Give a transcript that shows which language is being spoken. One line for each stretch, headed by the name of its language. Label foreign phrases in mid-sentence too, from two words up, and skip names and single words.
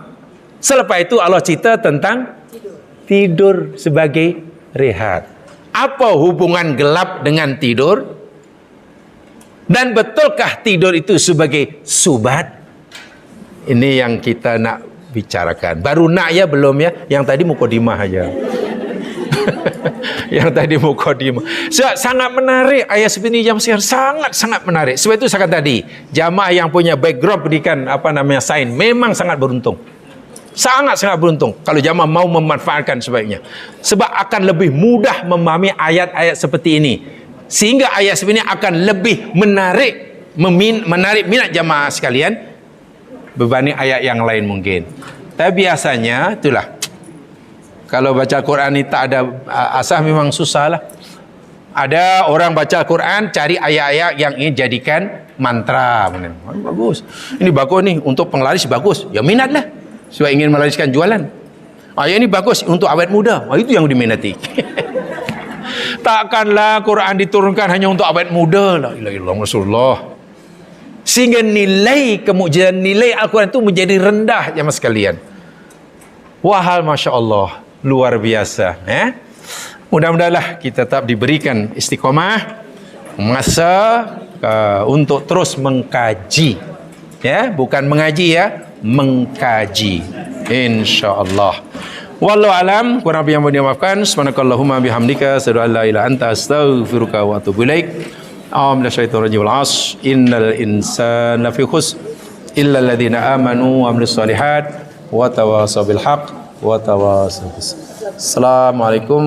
Malay: Selepas itu Allah cerita tentang tidur sebagai rehat. Apa hubungan gelap dengan tidur? Dan betulkah tidur itu sebagai subat? Ini yang kita nak bicarakan. Baru nak ya, belum ya. Yang tadi mukadimah aja. Yang tadi mukadimah. Sangat menarik ayat seperti ini jam sekarang. Sangat menarik. Sebab itu saya kata tadi, jamaah yang punya background pendidikan sains memang sangat beruntung. Sangat beruntung kalau jamaah mau memanfaatkan sebaiknya. Sebab akan lebih mudah memahami ayat-ayat seperti ini. Sehingga ayat seperti ini akan lebih menarik minat jamaah sekalian berbanding ayat yang lain mungkin. Tapi biasanya itulah, kalau baca Quran ni tak ada asas memang susah lah. Ada orang baca Quran cari ayat-ayat yang ingin jadikan mantra. Bagus. Ini bagus ni untuk penglaris, bagus. Ya minatlah. Sebab ingin melariskan jualan. Ayat ini bagus untuk awet muda. Itu yang diminati. Takkanlah Quran diturunkan hanya untuk awet muda.
Arabic: لا إله إلا الله رسول الله.
Malay: Sehingga nilai kemujizatan, nilai Al-Quran itu menjadi rendah, jemaah sekalian. Wahal
Arabic: ما شاء الله,
Malay: luar biasa. Mudah-mudahanlah kita tetap diberikan istiqomah, masa untuk terus mengkaji. Ya, bukan mengaji ya, mengkaji. InsyaAllah.
Arabic: والله أعلم,
Malay: kurang lebih yang mau dimaafkan.
Arabic: سبحانك اللهم وبحمدك أشهد أن لا إله إلا أنت أستغفرك وأتوب إليك. أعوذ بالله من الشيطان الرجيم إن الإنسان لفي خسر إلا الذين آمنوا وعملوا الصالحات وتواصوا بالحق وتواصوا بالصبر.